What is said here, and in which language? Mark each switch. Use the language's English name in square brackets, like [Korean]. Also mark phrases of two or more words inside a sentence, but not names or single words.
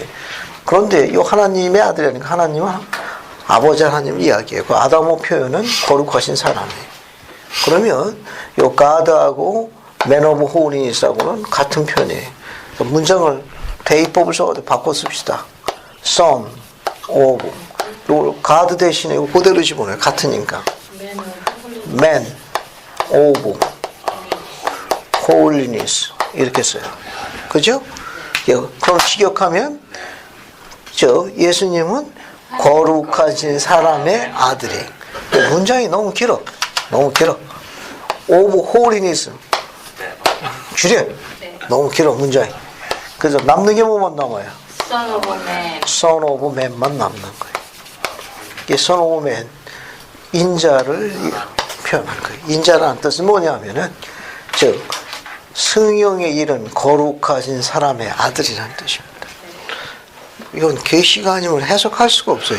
[Korean] 그런데 이 하나님의 아들이라니까 하나님은 아버지 하나님 이야기예요. 그 아담어 표현은 거룩하신 사람이에요. 그러면 이 가드하고 [English] Man of Holiness [Korean] 하고는 같은 표현이에요. 문장을 대입법을 써서 바꿔 씁시다. [English] Son of [Korean] 요 가드 대신에 이거 그대로 집어넣어요. 같으니까. [English] Man of Holiness [Korean] 이렇게 써요. 그죠? 그럼 직역하면 예수님은 거룩하신 사람의 아들이. 문장이 너무 길어. [English] Of Holiness 줄여. [Korean] 너무 길어 문장이. 그래서 남는 게 뭐만 남아요? [English] Son of Man. Son of Man [Korean] 만 남는 거예요. 이게 [English] Son of Man [Korean] 인자를 표현한 거예요. 인자라는 뜻은 뭐냐면은 즉 승형에 이른 거룩하신 사람의 아들이라는 뜻입니다. 이건 계시가 아니면 해석할 수가 없어요.